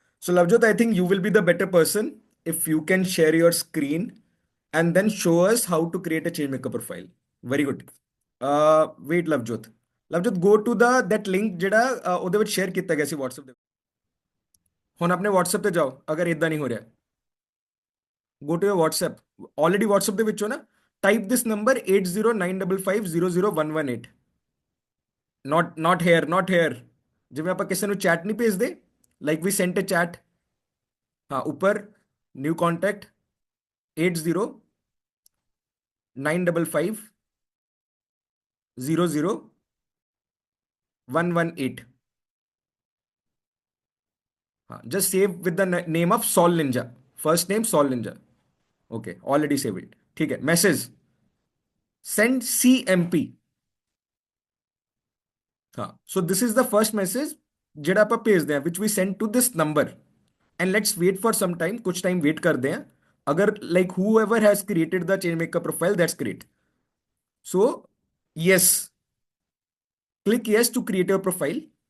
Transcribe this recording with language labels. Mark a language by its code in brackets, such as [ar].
[en] So Lavjot, I think you will be the better person if you can share your screen and then show us how to create a changemaker profile. Very good. Wait, Lavjot. [pa] Lavjot, [en] go to the that link [pa] ਜਿਹੜਾ ਉਹਦੇ ਵਿੱਚ share ਕੀਤਾ ਗਿਆ ਸੀ WhatsApp ਦੇ. ਹੁਣ ਆਪਣੇ WhatsApp ਤੇ ਜਾਓ ਅਗਰ ਇਦਾਂ ਨਹੀਂ ਹੋ ਰਿਹਾ. [en] Go to your WhatsApp. Already WhatsApp [pa] ਦੇ ਵਿੱਚੋਂ ਨਾ [en] type this number 8095500118. Not here, not here. [pa] ਜਿਵੇਂ ਆਪਾਂ ਕਿਸੇ ਨੂੰ ਚੈਟ ਨਹੀਂ ਭੇਜਦੇ [en] Like we sent a chat. [hi] हाँ ऊपर न्यू कॉन्टैक्ट 8095500118. [en] हाँ just save with the name of Saul Ninja. First name Saul Ninja. Okay already save it. [hi] ठीक है. [en] Message send CMP. हाँ so this is the first message [pa] ਜਿਹੜਾ ਆਪਾਂ ਭੇਜਦੇ ਆ [en] which we send to this number and let's wait for some time. [hi] कुछ time wait कर दें. अगर [en] like whoever has created the changemaker profile, that's great. So yes, click yes to create your profile.